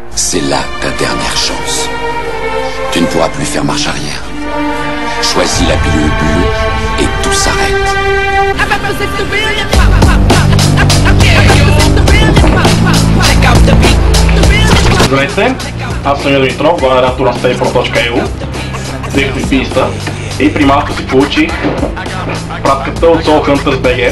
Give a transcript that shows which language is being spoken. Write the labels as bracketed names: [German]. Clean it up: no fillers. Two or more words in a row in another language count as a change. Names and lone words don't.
[French] C'est là ta dernière chance. Tu ne pourras plus faire marche arrière. Choisis la pilule bleue et tout s'arrête. [Bulgarian] Здравейте, аз съм Юрий Димитров, главен редактор на StayPro.eu. Взех ми писта и при малко си получих пратката от Soul Hunters BG.